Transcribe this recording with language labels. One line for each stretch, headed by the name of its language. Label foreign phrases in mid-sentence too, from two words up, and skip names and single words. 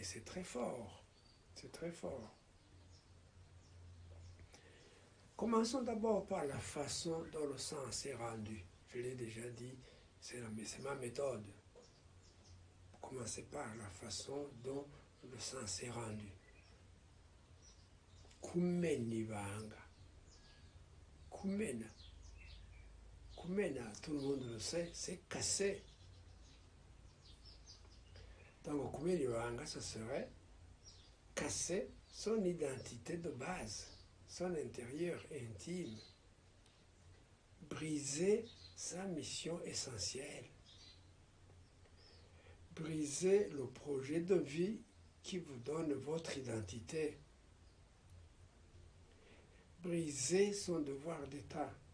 French: C'est très fort. C'est très fort. Commençons d'abord par la façon dont le sens est rendu. Je l'ai déjà dit, c'est ma méthode. Commencez par la façon dont le sens est rendu.
Kinyarwanda: Ukumen Ibanga. Kumena. Kumena,
French: tout le monde le sait, c'est casser. Donc,
Kinyarwanda: Ukumen Ibanga,
French: ce serait casser son identité de base, son intérieur intime, briser sa mission essentielle, briser le projet de vie qui vous donne votre identité, briser son devoir d'État.